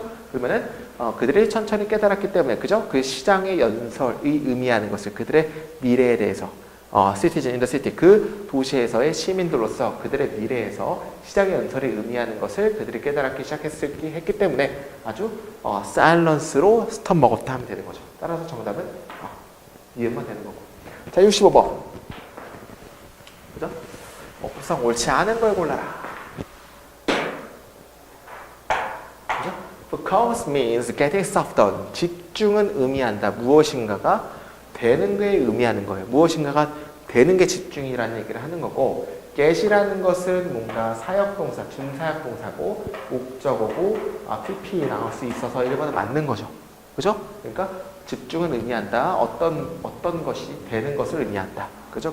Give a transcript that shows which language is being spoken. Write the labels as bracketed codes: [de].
[ko] 그러면은, 그들이 천천히 깨달았기 때문에, 그죠? 그 시장의 연설이 의미하는 것을 그들의 미래에 대해서, [en] citizen in the city, [ko] 그 도시에서의 시민들로서 그들의 미래에서 시장의 연설이 의미하는 것을 그들이 깨달기 시작했기 때문에 아주 silence로 스톱 먹었다 하면 되는 거죠. 따라서 정답은 이해만 되는 거고. 자, 65번. 그죠? 어법상 옳지 않은 걸 골라라. 그죠? [en] Focus means getting stuff done. [ko] 집중은 의미한다. 무엇인가가 되는 게 의미하는 거예요. 무엇인가가 되는 게 집중이라는 얘기를 하는 거고, get이라는 것은 뭔가 사역동사, 준사역동사고, 목적어고, PP 나올 수 있어서 1번은 맞는 거죠. 그죠? 그러니까 집중은 의미한다. 어떤 것이 되는 것을 의미한다. 그죠?